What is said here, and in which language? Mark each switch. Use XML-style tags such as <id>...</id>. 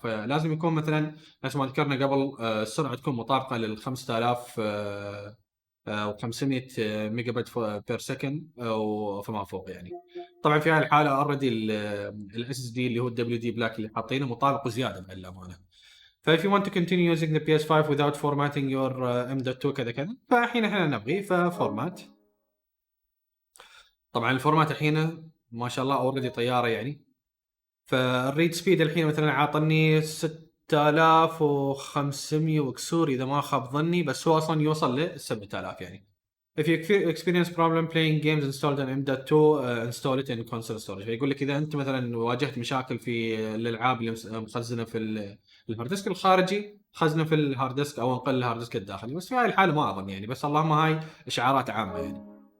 <ar>فلازم يكون مثلا نفس ما ذكرنا قبل السرعه تكون مطابقه لل 5000 و 500 ميجا بايت بير سكند او فما فوق يعني. طبعا في هذه الحاله اوريدي الاس اس دي اللي هو الدبليو دي بلاك اللي حاطينه مطابق وزياده بالامانه.</ar> <en>ف if you want to continue using the PS5 without formatting your M.2</en> <ar>كذا كذا، فالحين احنا نبغي ففورمات. طبعا الفورمات الحين ما شاء الله اوريدي طياره يعني. فالريد سبيد الحين مثلا عاطني 6500 وكسور اذا ما خاب ظني، بس هو اصلا يوصل ل 7000 يعني.</ar> <en>If you experience problem playing games installed on M.2 install it in console storage.</en> <ar>فيقول لك اذا انت مثلا واجهت مشاكل في الالعاب اللي مخزنه في الهارد ديسك الخارجي، خزنه في الهارد ديسك او انقل الهارد ديسك الداخلي. بس في هاي الحاله ما اظن يعني، بس اللهم هاي اشعارات عامه يعني.</ar>